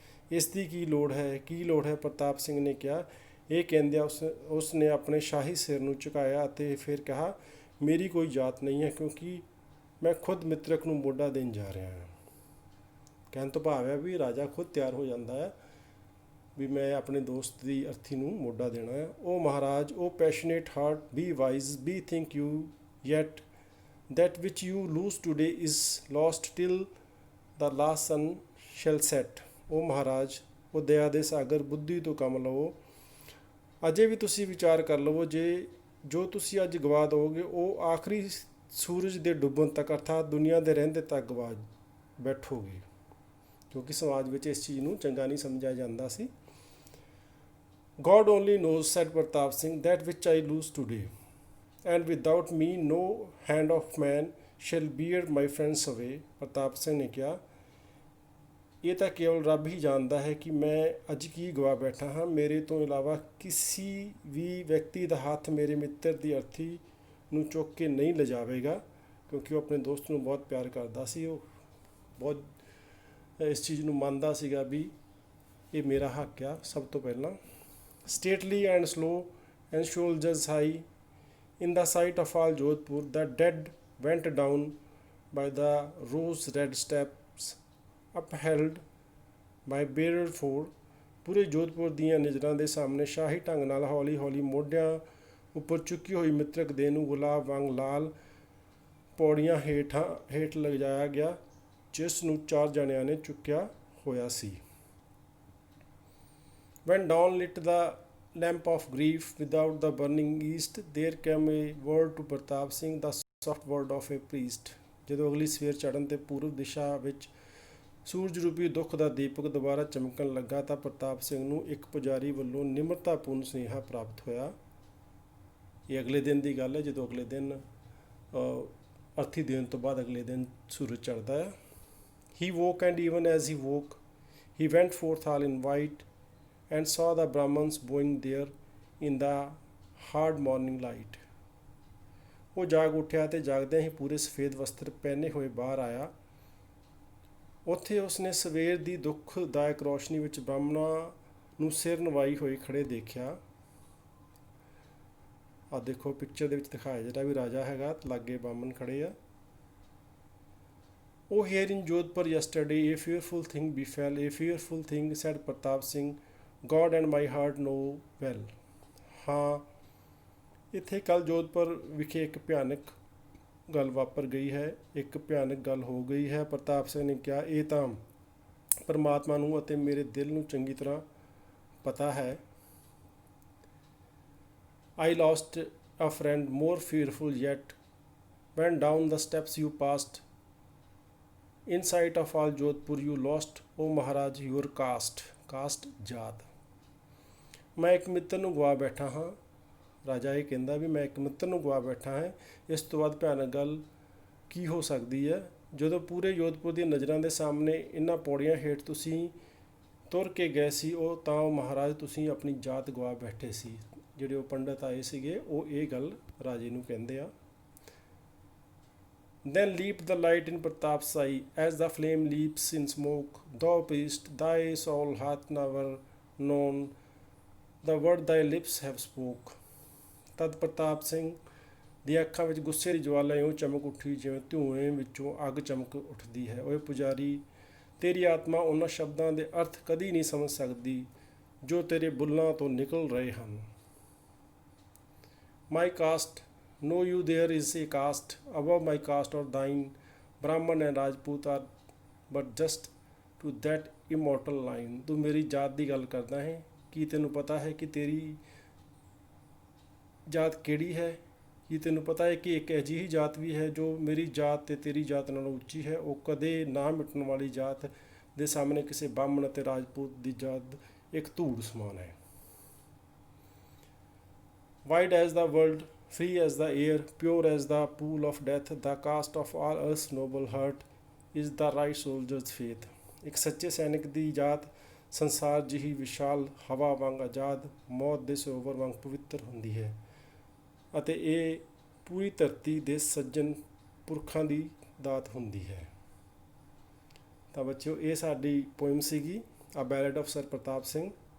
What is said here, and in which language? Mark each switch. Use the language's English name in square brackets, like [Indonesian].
[Punjabi] ਇਸ ਦੀ ਕੀ ਲੋੜ ਹੈ, ਪ੍ਰਤਾਪ ਸਿੰਘ ਨੇ ਕਿਹਾ। ਇਹ ਕਹਿੰਦਿਆਂ ਉਸ ਨੇ ਆਪਣੇ ਸ਼ਾਹੀ ਸਿਰ ਨੂੰ ਝੁਕਾਇਆ ਅਤੇ ਫਿਰ ਕਿਹਾ, ਮੇਰੀ ਕੋਈ ਜਾਤ ਨਹੀਂ ਹੈ, ਕਿਉਂਕਿ ਮੈਂ ਖੁਦ ਮਿੱਤਰਕ ਨੂੰ ਮੋਢਾ ਦੇਣ ਜਾ ਰਿਹਾ ਹਾਂ। ਕਹਿਣ ਤੋਂ ਭਾਵ ਹੈ ਵੀ ਰਾਜਾ ਖੁਦ ਤਿਆਰ ਹੋ ਜਾਂਦਾ ਹੈ ਵੀ ਮੈਂ ਆਪਣੇ ਦੋਸਤ ਦੀ ਅਰਥੀ ਨੂੰ ਮੋਢਾ ਦੇਣਾ ਹੈ। [English] ਉਹ ਮਹਾਰਾਜ, ਉਹ passionate heart, be wise, be think you yet that which you lose today is lost till the last sun shall set। [Punjabi] ਉਹ ਮਹਾਰਾਜ, ਉਹ ਦਇਆ ਦੇ ਸਾਗਰ, ਬੁੱਧੀ ਤੋਂ ਕੰਮ ਲਵੋ, ਅਜੇ ਵੀ ਤੁਸੀਂ ਵਿਚਾਰ ਕਰ ਲਵੋ, ਜੋ ਤੁਸੀਂ ਅੱਜ ਗਵਾ ਦਿਓਗੇ ਉਹ ਆਖਰੀ ਸੂਰਜ ਦੇ ਡੁੱਬਣ ਤੱਕ, ਅਰਥਾਤ ਦੁਨੀਆ ਦੇ ਰਹਿੰਦੇ ਤੱਕ ਗਵਾ ਬੈਠੋਗੇ, ਕਿਉਂਕਿ ਸਮਾਜ ਵਿੱਚ ਇਸ ਚੀਜ਼ ਨੂੰ ਚੰਗਾ ਨਹੀਂ ਸਮਝਿਆ ਜਾਂਦਾ ਸੀ। [English] God only knows, said Pratap Singh, that which I lose today, and without me no hand of man shall bear my friends away। [Punjabi] ਪ੍ਰਤਾਪ ਸਿੰਘ ਨੇ ਕਿਹਾ, ਇਹ ਤਾਂ ਕੇਵਲ ਰੱਬ ਹੀ ਜਾਣਦਾ ਹੈ ਕਿ ਮੈਂ ਅੱਜ ਕੀ ਗਵਾ ਬੈਠਾ ਹਾਂ। ਮੇਰੇ ਤੋਂ ਇਲਾਵਾ ਕਿਸੇ ਵੀ ਵਿਅਕਤੀ ਦਾ ਹੱਥ ਮੇਰੇ ਮਿੱਤਰ ਦੀ ਅਰਥੀ ਨੂੰ ਚੁੱਕ ਕੇ ਨਹੀਂ ਲਿਜਾਵੇਗਾ, ਕਿਉਂਕਿ ਉਹ ਆਪਣੇ ਦੋਸਤ ਨੂੰ ਬਹੁਤ ਪਿਆਰ ਕਰਦਾ ਸੀ। ਉਹ ਬਹੁਤ ਇਸ ਚੀਜ਼ ਨੂੰ ਮੰਨਦਾ ਸੀਗਾ ਵੀ ਇਹ ਮੇਰਾ ਹੱਕ ਆ ਸਭ ਤੋਂ ਪਹਿਲਾਂ। [English] Stately and slow and soldiers high in the sight of all Jodhpur, the dead went down by the rose-red steps upheld by bearer four। [Punjabi] ਪੂਰੇ ਜੋਧਪੁਰ ਦੀਆਂ ਨਜ਼ਰਾਂ ਦੇ ਸਾਹਮਣੇ ਸ਼ਾਹੀ ਢੰਗ ਨਾਲ ਹੌਲੀ ਹੌਲੀ ਮੋਢਿਆਂ ਉੱਪਰ ਚੁੱਕੀ ਹੋਈ ਮਿੱਤਰਕ ਦੇਹ ਨੂੰ ਗੁਲਾਬ ਵਾਂਗ ਲਾਲ ਪੌੜੀਆਂ ਹੇਠ ਲਿਜਾਇਆ ਗਿਆ, ਜਿਸ ਨੂੰ 4 ਜਣਿਆਂ ਨੇ ਚੁੱਕਿਆ ਹੋਇਆ ਸੀ। [English] When dawn lit the lamp of grief without the burning east, there came a word to Pratap Singh, the soft word of a priest। [Punjabi] ਜਦੋਂ ਅਗਲੀ ਸਵੇਰ ਚੜ੍ਹਨ ਤੇ ਪੂਰਬ ਦਿਸ਼ਾ ਵਿੱਚ ਸੂਰਜ ਰੂਪੀ ਦੁੱਖ ਦਾ ਦੀਪਕ ਦੁਬਾਰਾ ਚਮਕਣ ਲੱਗਾ ਤਾਂ ਪ੍ਰਤਾਪ ਸਿੰਘ ਨੂੰ ਇੱਕ ਪੁਜਾਰੀ ਵੱਲੋਂ ਨਿਮਰਤਾਪੂਰਨ ਸੁਨੇਹਾ ਪ੍ਰਾਪਤ ਹੋਇਆ। ਇਹ ਅਗਲੇ ਦਿਨ ਦੀ ਗੱਲ ਹੈ, ਜਦੋਂ ਅਗਲੇ ਦਿਨ ਅਰਥੀ ਦੇਣ ਤੋਂ ਬਾਅਦ ਅਗਲੇ ਦਿਨ ਸੂਰਜ ਚੜ੍ਹਦਾ ਹੈ। [English] He woke, and even as he woke, he went forth all in white and saw the Brahmins bowing there in the hard morning light। [Punjabi] ਉਹ ਜਾਗ ਉੱਠਿਆ ਤੇ ਜਾਗਦਿਆਂ ਹੀ ਪੂਰੇ ਸਫੇਦ ਵਸਤਰ ਪਹਿਨੇ ਹੋਏ ਬਾਹਰ ਆਇਆ। ਉੱਥੇ ਉਸਨੇ ਸਵੇਰ ਦੀ ਦੁੱਖਦਾਇਕ ਰੋਸ਼ਨੀ ਵਿੱਚ ਬ੍ਰਾਹਮਣਾਂ ਨੂੰ ਸਿਰ ਨਵਾਈ ਹੋਈ ਖੜੇ ਦੇਖਿਆ। ਆ ਦੇਖੋ ਪਿਕਚਰ ਦੇ ਵਿੱਚ ਦਿਖਾਇਆ ਜਿਹੜਾ ਵੀ ਰਾਜਾ ਹੈਗਾ, ਲਾਗੇ ਬ੍ਰਾਹਮਣ ਖੜੇ ਆ। [English] Oh, here in Jodhpur yesterday a fearful thing befell, a fearful thing, said Pratap Singh, God and my heart know well। [Punjabi] ਹਾਂ, ਇੱਥੇ ਕੱਲ੍ਹ ਜੋਧਪੁਰ ਵਿਖੇ ਇੱਕ ਭਿਆਨਕ ਗੱਲ ਵਾਪਰ ਗਈ ਹੈ, ਇੱਕ ਭਿਆਨਕ ਗੱਲ ਹੋ ਗਈ ਹੈ। ਪ੍ਰਤਾਪ ਸਿੰਘ ਨੇ ਕਿਹਾ, ਇਹ ਤਾਂ ਪਰਮਾਤਮਾ ਨੂੰ ਅਤੇ ਮੇਰੇ ਦਿਲ ਨੂੰ ਚੰਗੀ ਤਰ੍ਹਾਂ ਪਤਾ ਹੈ। [English] I lost a friend more fearful yet, when down the steps you passed, in sight of all Jodhpur you lost, O Maharaj, your caste ਜਾਤ। [Punjabi] ਮੈਂ ਇੱਕ ਮਿੱਤਰ ਨੂੰ ਗਵਾ ਬੈਠਾ ਹਾਂ। ਰਾਜਾ ਇਹ ਕਹਿੰਦਾ ਵੀ ਮੈਂ ਇੱਕ ਮਿੱਤਰ ਨੂੰ ਗਵਾ ਬੈਠਾ ਹਾਂ। ਇਸ ਤੋਂ ਬਾਅਦ ਭਿਆਨਕ ਗੱਲ ਕੀ ਹੋ ਸਕਦੀ ਹੈ? ਜਦੋਂ ਪੂਰੇ ਜੋਧਪੁਰ ਦੀਆਂ ਨਜ਼ਰਾਂ ਦੇ ਸਾਹਮਣੇ ਇਹਨਾਂ ਪੌੜੀਆਂ ਹੇਠ ਤੁਸੀਂ ਤੁਰ ਕੇ ਗਏ ਸੀ, ਉਹ ਮਹਾਰਾਜ ਤੁਸੀਂ ਆਪਣੀ ਜਾਤ ਗਵਾ ਬੈਠੇ ਸੀ। ਜਿਹੜੇ ਉਹ ਪੰਡਤ ਆਏ ਸੀਗੇ ਉਹ ਇਹ ਗੱਲ ਰਾਜੇ ਨੂੰ ਕਹਿੰਦੇ ਆ। [English] Then leaped the light in Pratap's eye, as the flame leaps in smoke. Thou priest, thy soul hath never known the word thy lips have spoke। [Punjabi] ਤਦ ਪ੍ਰਤਾਪ ਸਿੰਘ ਦੀਆਂ ਅੱਖਾਂ ਵਿੱਚ ਗੁੱਸੇ ਦੀ ਜਵਾਲਾ ਇਉਂ ਚਮਕ ਉੱਠੀ ਜਿਵੇਂ ਧੂਏ ਵਿੱਚੋਂ ਅੱਗ ਚਮਕ ਉੱਠਦੀ ਹੈ। ਓਏ ਪੁਜਾਰੀ, ਤੇਰੀ ਆਤਮਾ ਉਹਨਾਂ ਸ਼ਬਦਾਂ ਦੇ ਅਰਥ ਕਦੀ ਨਹੀਂ ਸਮਝ ਸਕਦੀ ਜੋ ਤੇਰੇ ਬੁੱਲਾਂ ਤੋਂ ਨਿਕਲ ਰਹੇ ਹਨ। [English] My caste, know you there is a caste above my caste or thine. Brahman and Rajput are but just to that immortal line. [Punjabi] ਤੂੰ ਮੇਰੀ ਜਾਤ ਦੀ ਗੱਲ ਕਰਦਾ ਹੈ, ਕੀ ਤੈਨੂੰ ਪਤਾ ਹੈ ਕਿ ਤੇਰੀ ਜਾਤ ਕਿਹੜੀ ਹੈ? ਕੀ ਤੈਨੂੰ ਪਤਾ ਹੈ ਕਿ ਇੱਕ ਅਜਿਹੀ ਜਾਤ ਵੀ ਹੈ ਜੋ ਮੇਰੀ ਜਾਤ ਤੇ ਤੇਰੀ ਜਾਤ ਨਾਲੋਂ ਉੱਚੀ ਹੈ? ਉਹ ਕਦੇ ਨਾ ਮਿਟਣ ਵਾਲੀ ਜਾਤ ਦੇ ਸਾਹਮਣੇ ਕਿਸੇ ਬਾਹਮਣ ਅਤੇ ਰਾਜਪੂਤ ਦੀ ਜਾਤ ਇੱਕ ਧੂੜ ਸਮਾਨ ਹੈ। [English] Wide as the world, free as the air, pure as the pool of death, the caste of all earth's noble heart is the right soldier's faith. [Punjabi] ਇੱਕ ਸੱਚੇ ਸੈਨਿਕ ਦੀ ਜਾਤ ਸੰਸਾਰ ਜਿਹੀ ਵਿਸ਼ਾਲ ਹਵਾ ਵਾਂਗ ਆਜ਼ਾਦ, ਮੌਤ ਦੇ ਸਰੋਵਰ ਵਾਂਗ ਪਵਿੱਤਰ ਹੁੰਦੀ ਹੈ ਅਤੇ ਇਹ ਪੂਰੀ ਧਰਤੀ ਦੇ ਸੱਜਣ ਪੁਰਖਾਂ ਦੀ ਦਾਤ ਹੁੰਦੀ ਹੈ। ਤਾਂ ਬੱਚਿਓ, ਇਹ ਸਾਡੀ ਪੋਇਮ ਸੀਗੀ [English] ਆ ballad of Sir Pratap Singh.